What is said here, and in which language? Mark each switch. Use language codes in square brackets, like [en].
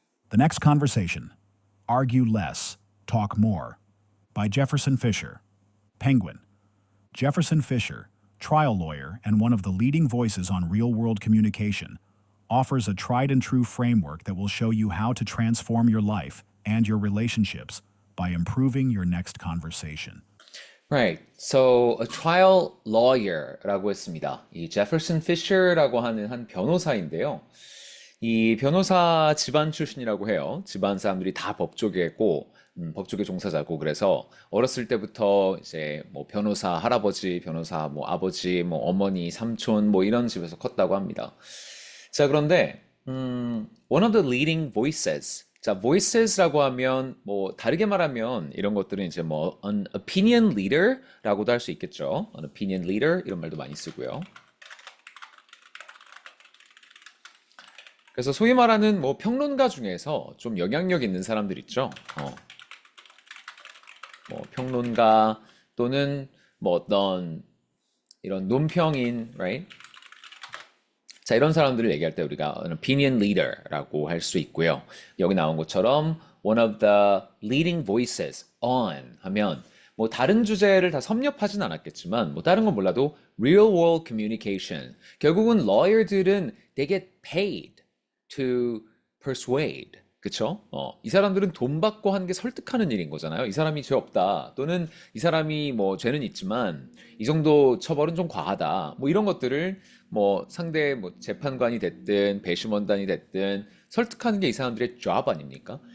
[en] The Next Conversation, Argue Less, Talk More, by Jefferson Fisher. Penguin. Jefferson Fisher, trial lawyer and one of the leading voices on real-world communication, offers a tried-and-true framework that will show you how to transform your life and your relationships by improving your next conversation. Right. So a trial lawyer [ko] 라고 했습니다. 이 제퍼슨 피셔라고 하는 한 변호사인데요. 이 변호사 집안 출신이라고 해요. 집안 사람들이 다 법조계고, 법조계 종사자고, 그래서 어렸을 때부터 이제 뭐 변호사 할아버지, 변호사 뭐 아버지, 뭐 어머니, 삼촌, 뭐 이런 집에서 컸다고 합니다. 자, 그런데, [en] one of the leading voices. [ko] 자, voices라고 하면, 뭐, 다르게 말하면 이런 것들은 이제 뭐, an opinion leader라고도 할 수 있겠죠. an opinion leader, 이런 말도 많이 쓰고요. 그래서 소위 말하는 뭐 평론가 중에서 좀 영향력 있는 사람들 있죠. 뭐 평론가 또는 뭐 어떤 이런 논평인, right? 자, 이런 사람들을 얘기할 때 우리가 an opinion leader라고 할 수 있고요. 여기 나온 것처럼 [en] one of the leading voices on [ko] 하면 뭐 다른 주제를 다 섭렵하진 않았겠지만 뭐 다른 건 몰라도 [en] real world communication. [ko] 결국은 lawyer들은 [en] they get paid to persuade. [ko] 그쵸? 이 사람들은 돈 받고 한 게 설득하는 일인 거잖아요. 이 사람이 죄 없다. 또는 이 사람이 뭐 죄는 있지만 이 정도 처벌은 좀 과하다. 뭐 이런 것들을 뭐 상대 뭐 재판관이 됐든 배심원단이 됐든 설득하는 게 이 사람들의 job 아닙니까?